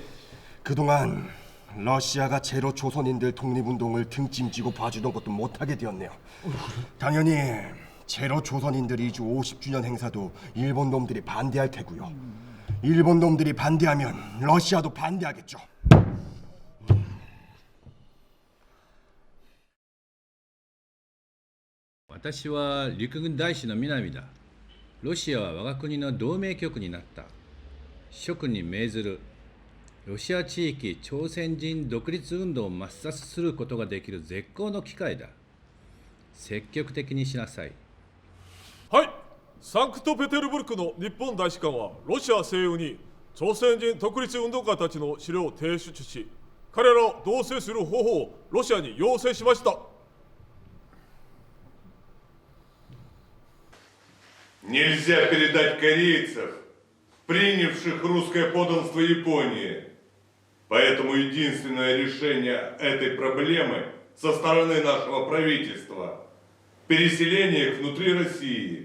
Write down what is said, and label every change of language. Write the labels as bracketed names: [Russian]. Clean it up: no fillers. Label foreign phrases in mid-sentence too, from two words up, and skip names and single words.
[Korean] 그동안 러시아가 제로 조선인들 독립운동을 등짐지고 봐주던 것도 못하게 되었네요. 당연히 제로 조선인들 이주 50주년 행사도 일본 놈들이 반대할 테고요. 일본 놈들이 반대하면 러시아도 반대하겠죠. [Japanese] 私は陸軍大使の南だ。ロシアは我が国の同盟国になった。諸君に命ずる。ロシア地域朝鮮人独立運動を抹殺することができる絶好の機会だ。積極的にしなさい。はい、サンクトペテルブルクの日本大使館はロシア西欧に朝鮮人独立運動家たちの資料を提出し、彼らを同棲する方法をロシアに要請しました。 [Russian] Нельзя передать корейцев, принявших русское подданство Японии. Поэтому единственное решение этой проблемы со стороны нашего правительства – переселение их внутри России.